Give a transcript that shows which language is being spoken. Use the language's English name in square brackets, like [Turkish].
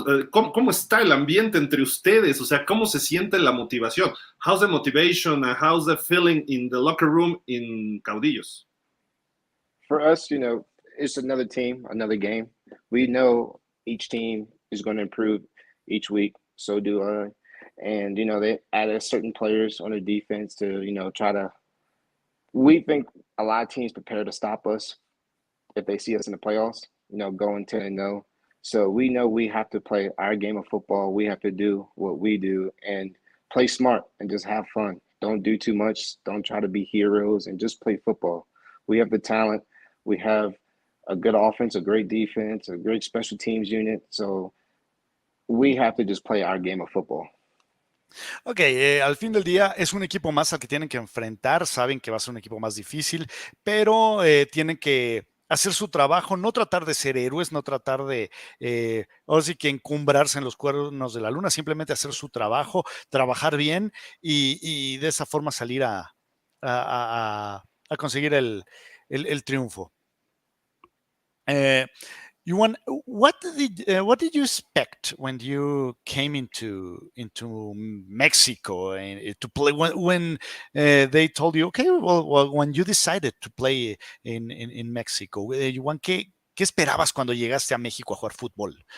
[Spanish] ¿Cómo está el ambiente entre ustedes? O sea, ¿cómo se siente la motivación? [English] How's the motivation and how's the feeling in the locker room in Caudillos? For us, it's another team, another game. We know each team is going to improve each week. So do I. And, they added certain players on the defense to, try to, we think a lot of teams prepare to stop us if they see us in the playoffs, going 10-0. So we know we have to play our game of football. We have to do what we do and play smart and just have fun. Don't do too much. Don't try to be heroes and just play football. We have the talent. We have a good offense, a great defense, a great special teams unit. So we have to just play our game of football. [Spanish] Ok, al fin del día es un equipo más al que tienen que enfrentar, saben que va a ser un equipo más difícil, pero tienen que hacer su trabajo, no tratar de ser héroes, no tratar de, ahora sí que encumbrarse en los cuernos de la luna, simplemente hacer su trabajo, trabajar bien y de esa forma salir a conseguir el triunfo. [English] Juwan, what did you expect when you came into Mexico to play? When they told you, okay, well, when you decided to play in Mexico, Juwan, [Spanish] ¿qué esperabas cuando llegaste a México a jugar fútbol?